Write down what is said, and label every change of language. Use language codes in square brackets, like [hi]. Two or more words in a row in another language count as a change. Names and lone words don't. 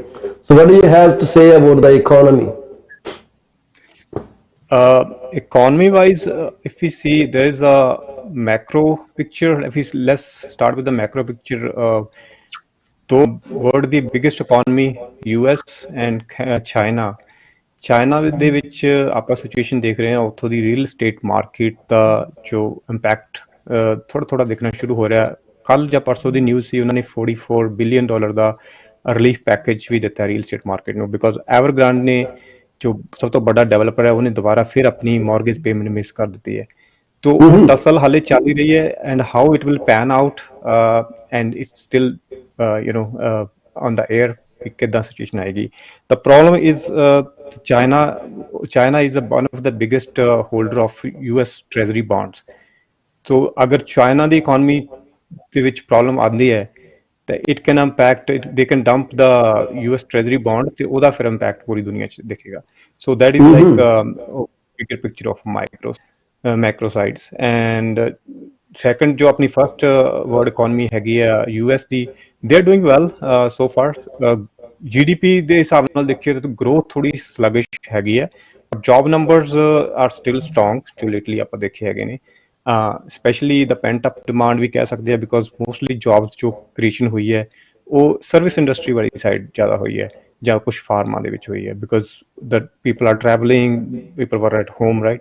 [en] So what do you have to say about the economy? Economy wise, if we see, there is a macro picture. Let's start with the macro picture. The world the biggest economy, US and China. [pa] ਚਾਈਨਾ ਦੇ ਵਿੱਚ ਆਪਾਂ ਸਿਚੁਏਸ਼ਨ ਦੇਖ ਰਹੇ ਹਾਂ, ਉੱਥੋਂ ਦੀ [en] real estate market [pa] ਦਾ ਜੋ ਇੰਪੈਕਟ ਥੋੜਾ ਦਿਖਣਾ ਸ਼ੁਰੂ ਹੋ ਰਿਹਾ। ਕੱਲ ਜਾਂ ਪਰਸੋਂ ਦੀ ਨਿਊਜ਼ ਸੀ, ਉਹਨਾਂ ਨੇ $44 ਬਿਲੀਅਨ ਦਾ [en] relief package [pa] ਵੀ ਦਿੱਤਾ [en] real estate market [pa] ਨੂੰ, ਬਿਕੋਜ਼ ਐਵਰਗ੍ਰਾਂਡ ਨੇ ਜੋ ਸਭ ਤੋਂ ਵੱਡਾ ਡਿਵੈਲਪਰ ਹੈ, ਉਹਨੇ ਦੁਬਾਰਾ ਫਿਰ ਆਪਣੀ [en] mortgage payment miss [pa] ਕਰ ਦਿੱਤੀ ਹੈ। ਤੋ ਉਹ ਟਸਲ ਹਾਲੇ ਚੱਲ ਹੀ ਰਹੀ ਹੈ, [en] and how it will pan out, and it's still on the air [pa] ਕਿੱਦਾਂ ਸਿਚੁਏਸ਼ਨ ਆਏਗੀ। [en] The problem is China is one of the biggest holder of US Treasury bonds. [pa] So ਅਗਰ ਚਾਈਨਾ ਦੀ ਇਕਨੋਮੀ ਦੇ ਵਿੱਚ ਪ੍ਰੋਬਲਮ ਆਉਂਦੀ ਹੈ ਤਾਂ [en] it can impact, they can dump the US Treasury bond [pa] ਤੇ ਉਹਦਾ ਫਿਰ ਇੰਪੈਕਟ ਪੂਰੀ ਦੁਨੀਆ 'ਚ ਦਿਖੇਗਾ। [en] So that is like bigger picture of macro sides. And second, [pa] ਜੋ ਆਪਣੀ [en] first world economy [pa] ਹੈਗੀ ਆ US ਦੀ, [en] they are doing well so far. [pa] GDP ਦੇ ਹਿਸਾਬ ਨਾਲ ਦੇਖੀਏ ਤਾਂ ਗਰੋਥ ਥੋੜੀ ਸਲਗਿਸ਼ ਹੈਗੀ ਹੈ, [en] job numbers are still strong [pa] ਜੋ ਲੇਟਲੀ ਆਪਾਂ ਦੇਖੇ ਹੈਗੇ ਨੇ। [en] specially the pent up demand [pa] ਵੀ ਕਹਿ ਸਕਦੇ ਆ, [en] because mostly jobs [pa] ਜੋ ਕ੍ਰੀਏਸ਼ਨ ਹੋਈ ਹੈ ਉਹ [en] service industry [pa] ਵਾਲੀ ਸਾਈਡ ਜ਼ਿਆਦਾ ਹੋਈ ਹੈ, ਜਾਂ ਕੁਛ ਫਾਰਮਾਂ ਦੇ ਵਿੱਚ ਹੋਈ ਹੈ, [en] because the people are travelling, people were at home, right.